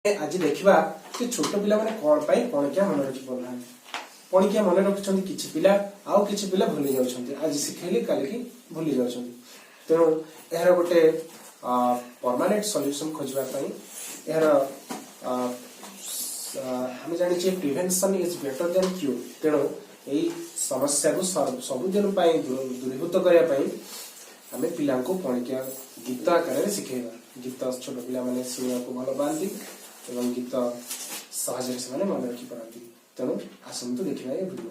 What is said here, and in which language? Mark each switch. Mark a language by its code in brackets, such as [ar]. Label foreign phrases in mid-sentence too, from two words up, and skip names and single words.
[or] ଆଜି ଦେଖା କି ଛୋଟ ପିଲା ମାନେ କୌଣ ପାଇଁ ପଣିକିଆ ମନ ରଖି ପାନା ପଣିକିଆ ମନ ରଖିଣ୍ଟ କିଛି ପିଲା ଆଉ କିଛି ପିଲା ଭୁଲି ଯାଉଛନ୍ତି ଆଜି ଶିଖେଲି କାଲି କି ଭୁଲି ଯାଉଛନ୍ତି ତେଣୁ ୟାର ଗୋଟେ [en] permanent solution [or] ଖୋଜିବା ପାଇଁ ୟାର ହମ ଜାଣି ଯେ [en] prevention is better than cure [or] ତେଣୁ ଏଇ ସମସ୍ୟା କୁ ସବୁଦିନ ପାଇଁ ଦୂରୀଭୂତ କରିବା ପାଇଁ ଆମେ ପିଲା କୁ ପଣିକିଆ ଗୀତ ଆକାର ରେ ଶିଖେଇବା ଗୀତ ଛୋଟ ପିଲା ମାନେ ଶୁଣିବା କୁ ଭଲ ପାଆନ୍ତି ଏବଂ ଗୀତ ସହଜ ରେ ମନେ ରଖି ପାରନ୍ତି ତେଣୁ ଆସନ୍ତୁ ଦେଖିବା ଏ ଭିଡିଓ।